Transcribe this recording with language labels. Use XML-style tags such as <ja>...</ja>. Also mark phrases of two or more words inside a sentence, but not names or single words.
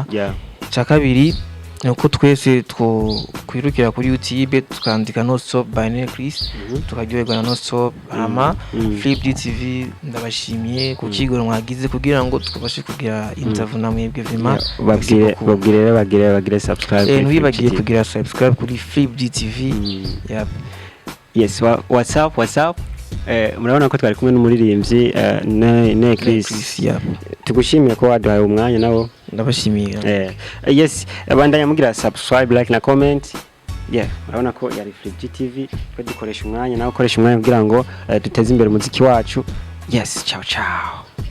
<rw>Cyakabiri nuko twese kwirukira kuri YouTube tukandika Nonstop by Necris tukajyoherwa na Nonstop ama FGTV ndabashimiye ku kigoro mwagize kugira ngo tukabashe kugira interview na mwebwe vima bagire subscribe ntibibagiye kugira subscribe kuri FGTV.</rw> <en>Yes, what's up</en> <rw>murabona ko twari kumwe n'umuririmbyi Necris. Tugushimiye ko waduhaye umwanya nabo ndabashimiye. Yes, abandanya mugira subscribe, like na comment. Murabona ko yari FGTV ko dukoresha umwanya nawe ukoresha umwanya kugira ngo duteze imbere umuziki wacu.</rw> <it>Yes, ciao ciao.</it>